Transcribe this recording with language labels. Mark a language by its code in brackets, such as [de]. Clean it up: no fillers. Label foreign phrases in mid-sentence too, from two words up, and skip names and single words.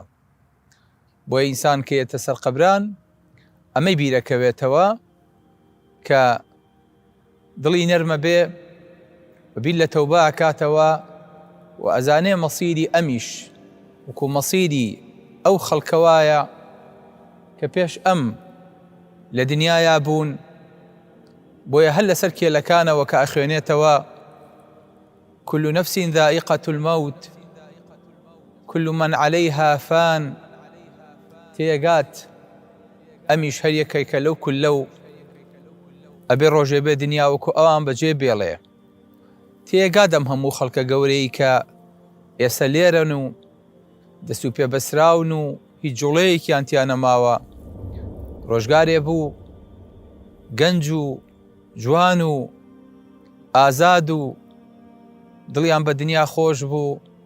[ckb] بۆیە ئینسان کە یێتە سەر قەبران ئەمەی بیرەکەوێتەوە کە دڵی نەرمە بێ، ببین لە تەوبە ئەکاتەوە و ئەزانێ مەسیری ئەمیش وەکو مەسیری ئەو خەڵکەوایە کە پێش ئەم لە دنیایا بوون. بۆیە هەر لەسەر کێلەکانەوە کە ئەخوێنێتەوە: [ar] كل نفس ذائقة الموت كل من عليها فان. [ckb] تێگات ئەمیش هەر یەکێکە لەو کولە ئەبێ ڕۆژێ بێ دنیا وەکو ئەوان بەجێ بێڵێ. تێگات ئەم هەموو خەڵکە گەورەی کە ئێستا لێرەن و دەست و پێبەسراون و هیچ جوڵەیەکیان تیا نەماوە، ڕۆژگارێ بوو گەنج و جوان و ئازاد و دڵیان بە دنیا خۆش بوو،